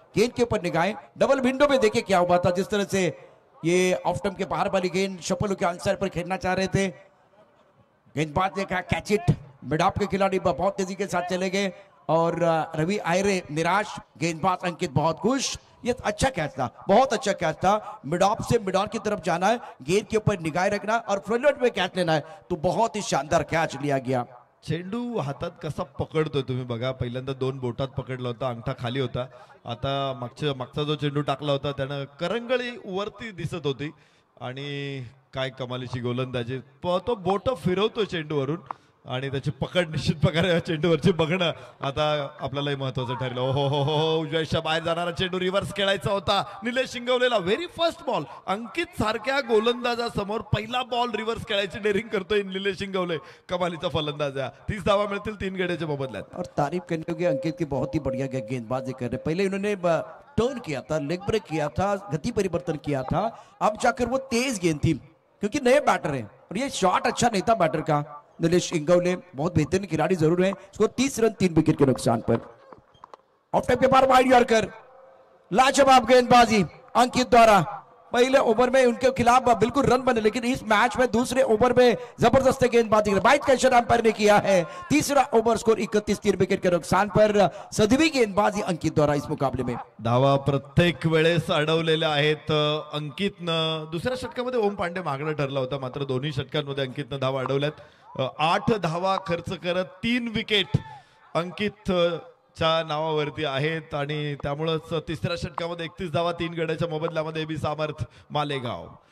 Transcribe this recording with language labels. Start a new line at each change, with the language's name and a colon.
Hindi: गेंद के ऊपर निगाहें, डबल विंडो में देखिए क्या हुआ था. जिस तरह से ये ऑफ स्टंप के बाहर वाली गेंद शफल के आंसर पर खेलना चाह रहे थे, गेंदबाज ने कहा
English: Catch it.
Hindi: मिड ऑफ के खिलाड़ी बहुत तेजी के साथ चले गए और रवि आयरे निराश, गेंदबाज अंकित बहुत खुश. ये अच्छा कैच था, बहुत अच्छा कैच था. मिड ऑफ से मिड ऑन की तरफ जाना है, गेंद के ऊपर निगाहें रखना और फ्रंट में कैच लेना है, तो बहुत ही शानदार कैच लिया गया.
Marathi: चेंडू हातात कसा पकडतोय तुम्ही बघा. पहिल्यांदा 2 बोटात पकडला होता, अंगठा खाली होता. आता मागचा जो चेंडू टाकला होता त्यानं करंगळी वरती दिसत होती आणि काय कमालीची गोलंदाजी. तो बोट फिरवतो चेंडूवरून आणि त्याची पकड निश्चित प्रकारे चेंडूवरची बघणं आता आपल्यालाही महत्वाचं ठरलं. हो उजव्याच्या बाहेर जाणारा चेंडू रिव्हर्स खेळायचा होता. Nilesh शिंगवलेला
English: Very first ball.
Marathi: अंकित सारख्या गोलंदाजासमोर पहिला बॉल रिव्हर्स खेळायची डेअरिंग करतोय निलेश शिंगवले. कमालीचा फलंदाज आहे. 30 धावा मिळतील 3 गड्याच्या मोबदल्यात.
Hindi: और तारीफ करने होगी अंकित की, बहुत ही बढ़िया गेंदबाजी कर रहे. पहले इन्होंने टर्न किया था, लेग ब्रेक किया था, गति परिवर्तन किया था, अब जाकर वो तेज गेंद थी क्योंकि नए बैटर हैं और ये शॉट अच्छा नहीं था बैटर का। नीलेश इंगवले बहुत बेहतरीन खिलाड़ी जरूर है, स्कोर 30 रन 3 विकेट के नुकसान पर। ऑफ टाइम के बाद वाइड यॉर्कर, लाजवाब गेंदबाजी अंकित द्वारा। पहले ओवर में उनके खिलाफ बिल्कुल रन बने, लेकिन इस मैच में दूसरे ओवर में जबरदस्त गेंदबाजी वाइड का इशारा अंपायर ने किया है। तीसरा ओवर स्कोर 31 3 विकेट के नुकसान पर। सदवी गेंदबाजी अंकित द्वारा इस मुकाबले में।
Marathi: धावा प्रत्येक वेळेस अडवलेल्या आहेत अंकितनं। दुसऱ्या षटकामध्ये ओम पांडे मागणं ठरला होता, मात्र दोन्ही षटकांमध्ये अंकितनं धावा अडवल्यात। 8 धावा खर्च करत 3 विकेट अंकित च्या नावावरती आहेत आणि त्यामुळेच तिसऱ्या षटकामध्ये 31 धावा 3 गड्याच्या मोबदल्यामध्ये बी सामर्थ मालेगाव।